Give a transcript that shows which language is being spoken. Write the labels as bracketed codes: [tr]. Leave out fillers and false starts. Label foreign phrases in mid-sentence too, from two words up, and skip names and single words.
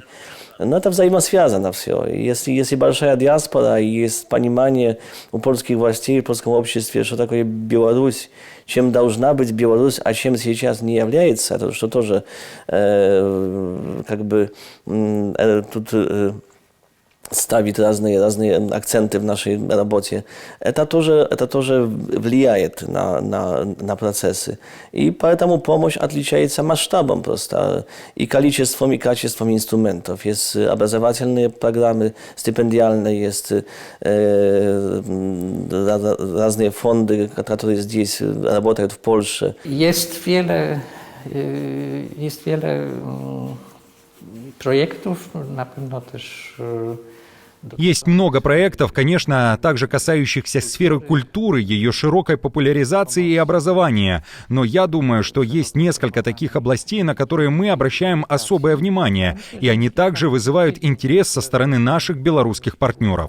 [ru] Но это взаимосвязано все. Если большая диаспора, есть понимание у польских властей, в польском обществе, что такое Беларусь, чем должна быть Беларусь, а чем сейчас не является, это что тоже тут ставить разные акценты в нашей работе, это тоже влияет на процессы. И поэтому помощь отличается масштабом просто, и количеством, и качеством инструментов. Есть образовательные программы, стипендиальные, есть разные фонды, которые здесь работают в Польше. [pl] Jest wiele projektów, na pewno też [ru] Есть много проектов, конечно, также касающихся сферы культуры, ее широкой популяризации и образования. Но я думаю, что есть несколько таких областей, на которые мы обращаем особое внимание, и они также вызывают интерес со стороны наших белорусских партнеров.